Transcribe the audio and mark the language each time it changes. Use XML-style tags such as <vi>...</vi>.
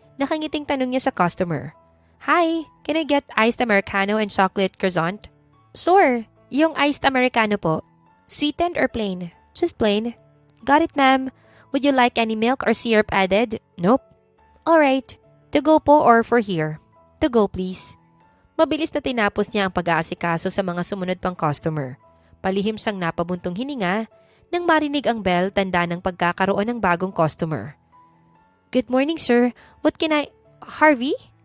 <tl>Nakangiting tanong niya sa customer.</tl> <en>Hi, can I get iced Americano and chocolate croissant? Sure, yung iced Americano po. Sweetened or plain? Just plain. Got it, ma'am. Would you like any milk or syrup added? Nope. Alright. To go po or for here? To go please.</en> <tl>Mabilis na tinapos niya ang pag-aasikaso sa mga sumunod pang customer. Palihim siyang napabuntong hininga nang marinig ang bell tanda ng pagkakaroon ng bagong customer.</tl> <en>Good morning, sir. What can I... Harvey?</en>